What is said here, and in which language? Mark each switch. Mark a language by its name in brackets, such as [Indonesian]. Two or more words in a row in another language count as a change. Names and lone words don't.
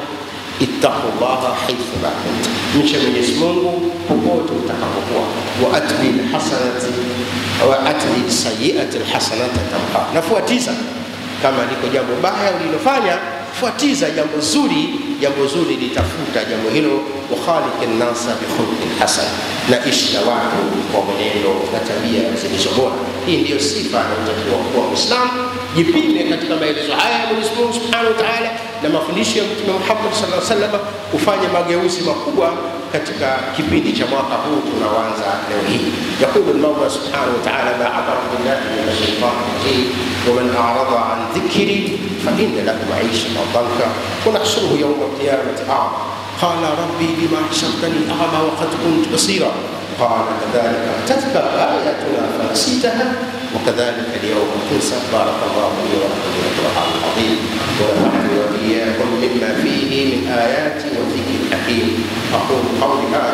[Arabic] اتق الله حيث ما كنتم, [Swahili] mche Mwenyezi Mungu popote utakapokuwa. [Arabic] وأتبع السيئات الحسنة تمحها, [Swahili] nafuatiza kama liko jambo baya ulilofanya, fuatiza jambo zuri litafuta jambo hilo. [Arabic] وخالق الناس بخلق حسن, [Swahili] na ishi na watu kwa mwenendo na tabia zilizo bora. Hii ndiyo sifa inayotakiwa kwa Muislamu. Jipinde katika maelezo haya ya Mwenyezi Mungu [Arabic] سبحانه وتعالى [Swahili] na mafundisho ya Mtume Muhammad [Arabic] صلى الله عليه وسلم, [Swahili] ufanye mageuzi makubwa katika kipindi cha mwaka huu tunaanza leo hii. [Arabic] يقول المولى سبحانه وتعالى بعث بالله من الشيطان الرجيم, ومن أعرض عن ذكري فإن له معيشة ضنكا ونحشره يوم القيامة أعمى. قال رب بما حشرتني أعمى وقد كنت بصيرا. قال كذلك أتتك آياتنا فنسيتها وكذلك اليوم تنسى. بارك الله لي ولكم بالقرآن العظيم ونفعني وإياكم مما فيه من الآيات والذكر الحكيم. أقول قولي هذا